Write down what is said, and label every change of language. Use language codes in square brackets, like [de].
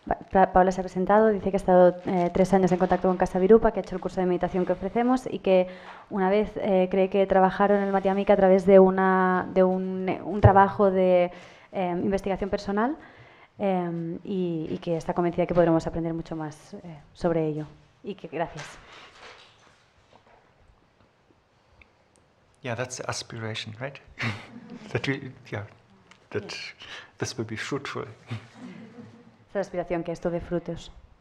[es] Paula se ha presentado, dice que ha estado 3 años en contacto con Casa Virupa, que ha hecho el curso de meditación que ofrecemos y que una vez cree que trabajaron en el Madhyamika a través de un trabajo de investigación personal y que está convencida que podremos aprender mucho más sobre ello. Y que gracias. [en] Yeah, that's the aspiration, right? that this will be fruitful. [es] Esa es la aspiración, que esto dé frutos.